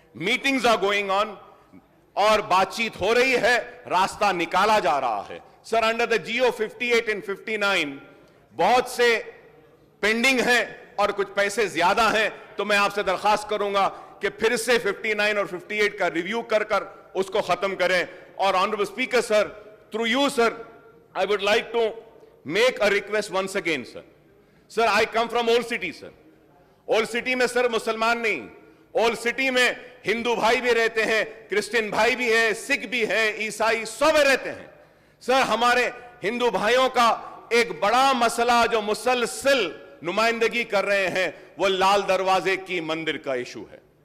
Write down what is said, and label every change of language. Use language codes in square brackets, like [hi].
[en] Meetings are going on [ur] اور بات چیت ہو رہی ہے, راستہ نکالا جا رہا ہے. سر, [en] under the GO 58 and 59, [ur] بہت سے پینڈنگ ہیں اور کچھ پیسے زیادہ ہیں, تو میں آپ سے درخواست کروں گا کہ پھر سے 59 اور 58 کا ریویو کر اس کو ختم کریں. اور honourable speaker sir, [en] through you sir, I would like to make a request once again sir. Sir, I come from Old City sir. [ur] Old City میں سر مسلمان نہیں, Old City میں ہندو بھائی بھی رہتے ہیں, کرسچن بھائی بھی ہے, سکھ بھی ہے, عیسائی سب رہتے ہیں. سر ہمارے ہندو بھائیوں کا ایک بڑا مسئلہ جو مسلسل نمائندگی کر رہے ہیں وہ لال دروازے کی مندر کا ایشو ہے.